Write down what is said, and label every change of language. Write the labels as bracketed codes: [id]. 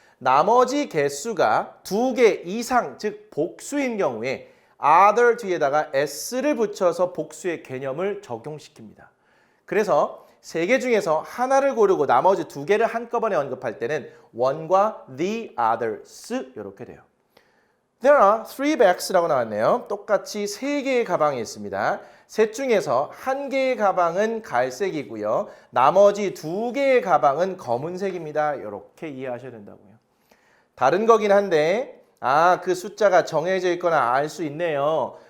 [ko] 나머지 개수가 두 개 이상, 즉 복수인 경우에 other 뒤에다가 s를 붙여서 복수의 개념을 적용시킵니다. 그래서 세 개 중에서 하나를 고르고 나머지 두 개를 한꺼번에 언급할 때는 one과 the others 이렇게 돼요. [en] There are three bags [ko] 라고 나왔네요. 똑같이 세 개의 가방이 있습니다. 셋 중에서 한 개의 가방은 갈색이고요. 나머지 두 개의 가방은 검은색입니다. 이렇게 이해하셔야 된다고요. 다른 거긴 한데 그 숫자가 정해져 있거나 알 수 있네요.